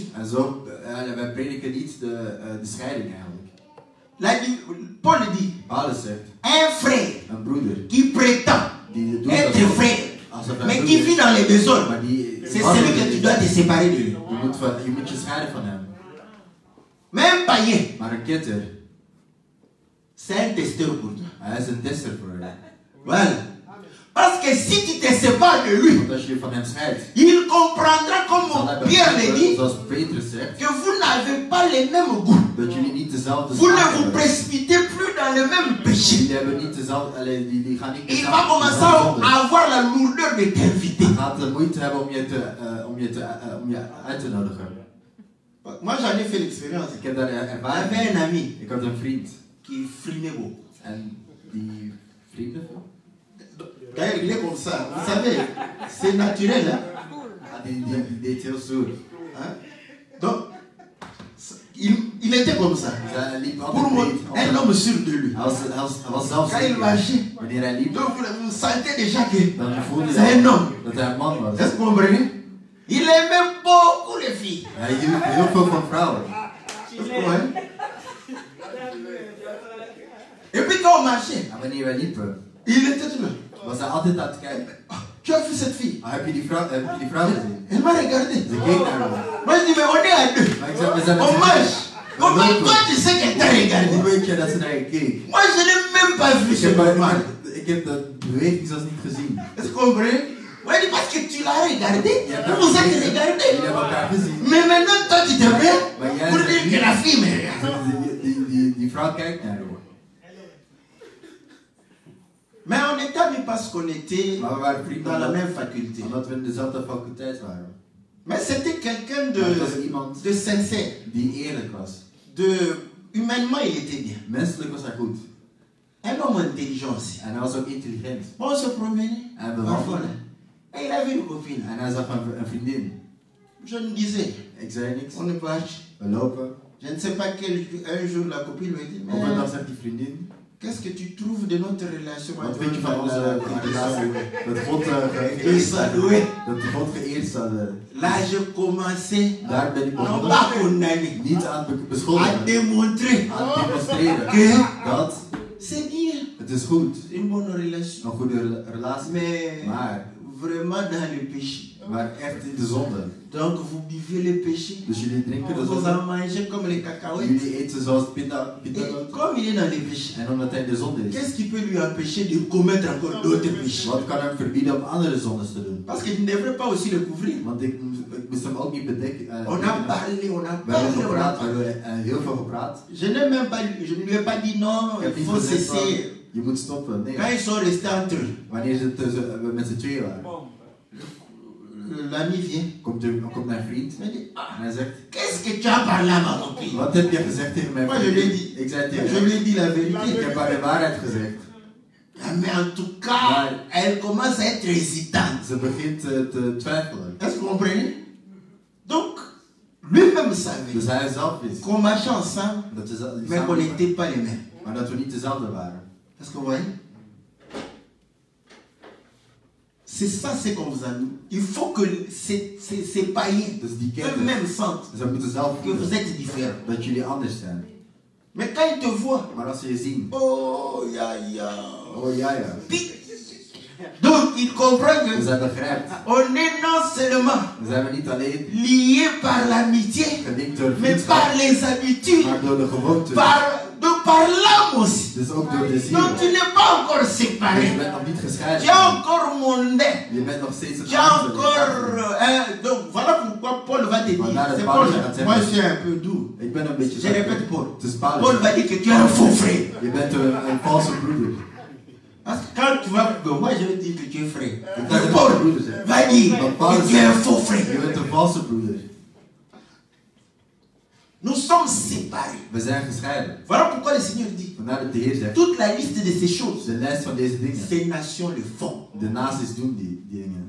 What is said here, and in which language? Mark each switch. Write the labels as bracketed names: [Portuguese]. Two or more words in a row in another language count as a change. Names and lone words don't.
[Dutch] En zo, wij prediken niet de scheiding eigenlijk. [French] Paul dit, [Dutch] Paulus zegt, [French] un frère [Dutch] een broeder [French] qui prétend [Dutch] die doet [French] être [Dutch] dat [French] frère, [Dutch] alsof hij [French] mais [Dutch] broeder [French] qui [Dutch] is, [French] vit dans les désordres, [Dutch] maar die [French] c'est celui que tu dois te séparer de lui. [Dutch] je moet je scheiden van hem. [French] Mais un païen, [Dutch] Maar een ketter, [French] c'est un testeur pour toi. [Dutch] hij is een tester voor je. [French] Voilà. Parce que si tu te sépares de lui, [Dutch] Want als je je van hem scheidt, [French] il comprendra, [Dutch] zal [French] comme [Dutch] hij [French] Pierre le [Dutch] begrijpen, [French] dit, [Dutch] zoals Petrus zegt, [French] que vous n'avez pas les mêmes goûts. [Dutch] dat jullie niet dezelfde [French] Vous ne [Dutch] smaak [French] vous [Dutch] hebben. [French] précipitez plus dans le même péché. [Dutch] Jullie hebben niet dezelfde, die gaan niet [French] Il va [Dutch] dezelfde [French] commencer [Dutch] zonde. [French] à avoir la lourdeur de t'inviter. [Dutch] Hij gaat de moeite hebben om je uit te nodigen. [French] Moi, j'en ai fait l'expérience. [Dutch] Ik heb daar ervaring [French] J'avais un [Dutch] mee. [French] ami [Dutch] Ik had een vriend [French] qui frimait beaucoup. [Dutch] en die vrienden van [French] D'ailleurs, il est comme ça. Vous savez, c'est naturel. Hein? [Dutch] die deed heel stoer. [French] Hein? Donc, il était comme ça. [Dutch] Hij liep [French] Pour [Dutch] altijd [French] moi, [Dutch] breed. [French] un homme sûr de lui. [Dutch] Hij was zelf [French] Quand il [Dutch] zeker. [French] marchait, [Dutch] Wanneer hij liep, [French] donc vous sentez déjà que [Dutch] dan voelde [French] c'est un [Dutch] hij [French] homme. [Dutch] dat hij een man was. [French] Est-ce que vous comprenez? Il aimait beaucoup les filles. [Dutch] Hij hield heel veel van vrouwen. [French] Ouais. Et puis quand on marchait, [Dutch] En wanneer wij liepen, [French] il était tout là. [Dutch] was hij altijd aan het kijken. [French] Tu as vu cette fille? [Dutch] Heb je die vrouw gezien? [French] Elle m'a regardé. [Dutch] Ze keek naar me. [French] Moi je dis, mais on est à deux. [Dutch] Maar ik zei, we zijn met [French] On [Dutch] z'n [French] marche. [Dutch] tweeën. [French] Comment toi tu sais qu'elle t'a [Dutch] Hoe [French] regardé? [Dutch] weet je dat ze naar je keek? [French] Moi je n'ai même pas vu ce moment. [Dutch] Ik heb de beweging zelfs niet gezien. [French] Est-ce que vous comprenez? Moi je dis parce que tu l'as regardé. [Dutch] Je hebt [French] Vous vous êtes [Dutch] Jullie [French] regardé. [Dutch] hebben elkaar gezien. [French] Mais maintenant toi tu te mets [Dutch] Maar jij [French] pour dire [Dutch] zegt [French] que la [Dutch] niet- [French] fille me regarde. [Dutch] Die vrouw kijkt naar je. [French] Mais on est amis parce qu'on était [Dutch] Maar we waren vrienden [French] dans la même faculté. [Dutch] omdat we in dezelfde faculteit waren. [French] Mais c'était quelqu'un [Dutch] Maar het was iemand [French] de sincère. [Dutch] die eerlijk was. [French] Humainement il était bien. [Dutch] Menselijk was hij goed. [French] Un homme intelligent aussi. [Dutch] En hij was ook intelligent. [French] Bon, on se promenait. [Dutch] En we [French] Parfois, [Dutch] wandelden. [French] là. Et il avait une copine. [Dutch] En hij zag een vriendin. [French] Je me disais, [Dutch] Ik zei niks. [French] on est pas. [Dutch] We lopen. [French] Je ne sais pas un jour la copine me dit, [Dutch] Op een dag [French] mais [Dutch] zegt die vriendin. [French] qu'est-ce que tu trouves de notre relation? [Dutch] Wat vind je van onze relatie? Dat God geëerd zou worden. [French] Là, je commençais [Dutch] Daar ben ik [French] non [Dutch] begonnen. [French] pas condamner, [Dutch] Niet aan het [French] à [Dutch] beschuldigen. [French] démontrer [Dutch] Aan het demonstreren. [French] que [Dutch] Dat [French] c'est bien, [Dutch] het is goed. [French] une bonne relation. [Dutch] Een goede relatie. [French] Mais [Dutch] Maar [French] vraiment dans le péché. [Dutch] echt in de zonde. [French] Donc vous buvez le péché, [Dutch] Dus jullie drinken de [French] vous [Dutch] zonde. [French] en mangez comme les cacahuètes. [Dutch] Jullie eten zoals pinda. [French] Et comme il est dans les péchés, [Dutch] En omdat hij in de zonde is. [French] qu'est-ce qui peut lui empêcher de commettre encore d'autres péchés? [Dutch] Wat kan hem verbieden om andere zondes te doen? [French] Parce qu'il ne devrait pas aussi le couvrir. [Dutch] Want ik moest hem ook niet bedekken. [French] On a parlé, on a [Dutch] We hebben [French] parlé, on a [Dutch] gepraat, we [French] parlé. [Dutch] hebben heel veel gepraat. [French] Je ne lui ai pas dit non, [Dutch] Ik heb [French] il [Dutch] niet [French] faut [Dutch] gezegd van, [French] cesser. [Dutch] je moet stoppen. Nee. [French] Quand ils sont restés entre eux, [Dutch] Wanneer we met z'n tweeën waren, [French] l'ami vient. [Dutch] komt mijn vriend [French] Il me dit, ah, [Dutch] en hij zegt, [French] qu'est-ce que tu as parlé à ma copine? [Dutch] wat heb je gezegd tegen mijn [French] Moi je [Dutch] vriend? [French] lui ai dit, [Dutch] Ik zei [French] je [Dutch] tegen [French] lui [Dutch] hem, [French] ai dit la [Dutch] ik [French] vérité. [Dutch] heb haar de waarheid gezegd. [French] Ah, mais en tout cas, elle commence à être hésitante. [Dutch] Ze begint te twijfelen. [French] Est-ce que vous comprenez? Donc, lui-même savait [Dutch] Dus hij zelf wist [French] qu'on marchait ensemble, [Dutch] dat we [French] mais qu'on n'était pas les mêmes. [Dutch] maar dat we niet dezelfde waren. [French] Est-ce que vous voyez? C'est ça ce qu'on vous a dit. Il faut que ces païens [Dutch] Dus die kennen, [French] eux-mêmes sentent [Dutch] ze moeten zelf [French] que vous [Dutch] voelen [French] êtes différents. [Dutch] dat jullie anders zijn. [French] Mais quand ils te voient, [Dutch] Maar als ze je zien, [French] oh, ya, ya. [Dutch] oh ja ja. [French] Donc ils comprennent [Dutch] Dus [French] que [Dutch] hij begrijpt, [French] on est non seulement [Dutch] dan zijn we niet alleen [French] liés par l'amitié, [Dutch] gelinkt door [French] mais [Dutch] vriendschap, [French] par les habitudes, [Dutch] maar door de gewoonte. [French] par l'âme aussi. [Dutch] Dus ook door de ziel. [French] Donc tu n'es pas encore [Dutch] Dus je [French] séparé. [Dutch] bent nog niet [French] Tu [Dutch] gescheiden. [French] es encore mondain. [Dutch] Je bent nog steeds [French] Tu as encore. Donc voilà pourquoi Paul va te dire. C'est Paul. Moi je suis un peu doux. [Dutch] Ik ben een beetje [French] Je répète Paul. [Dutch] Het is Paulus. [French] Paul va dire que tu es un faux frère. [Dutch] Je bent een valse broeder. [French] Parce que quand tu vas. Moi je vais dire que tu es frère. [Dutch] Dat [French] Mais [Dutch] is [French] Paul [Dutch] een broeder zijn. [French] va dire [Dutch] Maar Paulus [French] que tu es un faux [Dutch] Je [French] frère. [Dutch] bent een valse broeder. [French] Nous sommes séparés. [Dutch] We zijn gescheiden. [French] Voilà pourquoi le Seigneur dit, [Dutch] Vandaar dat de Heer zegt, [French] toute la liste de ces choses, [Dutch] de lijst van deze dingen, [French] ces nations le font. [Dutch] de naties doen die dingen.